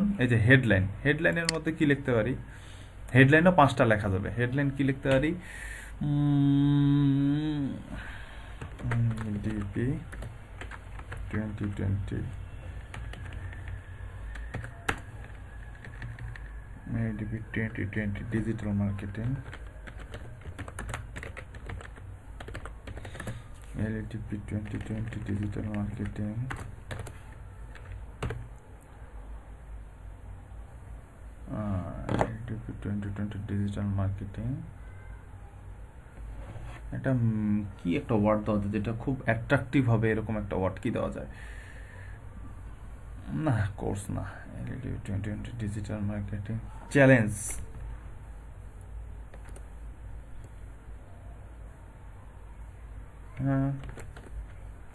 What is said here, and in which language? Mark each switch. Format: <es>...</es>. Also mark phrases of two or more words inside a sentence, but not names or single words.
<bn>এই যে হেডলাইনের মধ্যে কি লিখতে পারি? হেডলাইনও 5টা লেখা যাবে। হেডলাইন কি লিখতে পারি?</bn> <en>DP 2020 ADP 2020 digital marketing, LADP 2020 digital marketing, LADP 2020 digital marketing।</en> <bn>এটা কি একটা ওয়ার্ড দেওয়া যায় যেটা খুব অ্যাট্রাকটিভ হবে, এরকম একটা ওয়ার্ড কি দেওয়া যায়? না, কোর্স না, LADP 2020</bn> <en>digital marketing challenge.</en> <bn>হ্যাঁ,</bn>